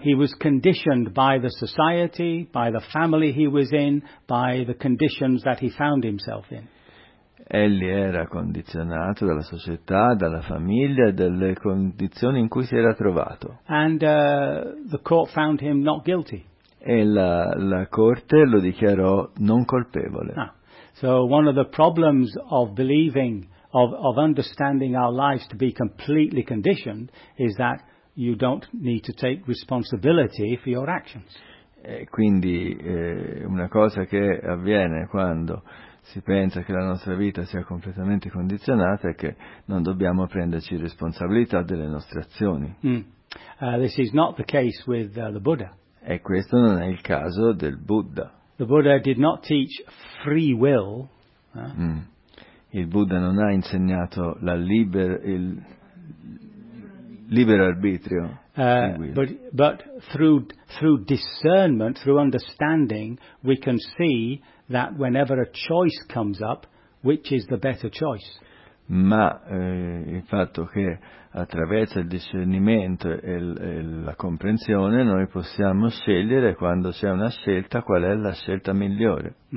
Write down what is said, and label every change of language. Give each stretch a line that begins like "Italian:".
English: He was conditioned by the society, by the family he was in, by the conditions that he found himself in.
Italian: Egli era condizionato dalla società, dalla famiglia, dalle condizioni in cui si era trovato.
English: And the court found him not guilty.
Italian: E la corte lo dichiarò non colpevole. Ah.
English: So one of the problems of believing, of understanding our lives to be completely conditioned, is that you don't need to take responsibility for your actions.
Italian: Quindi una cosa che avviene quando si pensa che la nostra vita sia completamente condizionata è che non dobbiamo prenderci responsabilità delle nostre azioni.
English: This is not the case with the Buddha.
Italian: E questo non è il caso del Buddha.
English: The Buddha did not teach free will.
Italian: Il Buddha non ha insegnato il libero arbitrio.
English: But through discernment, through understanding, we can see that whenever a choice comes up, which is the better choice.
Italian: Ma il fatto che attraverso il discernimento e la comprensione noi possiamo scegliere, quando c'è una scelta, qual è la scelta migliore.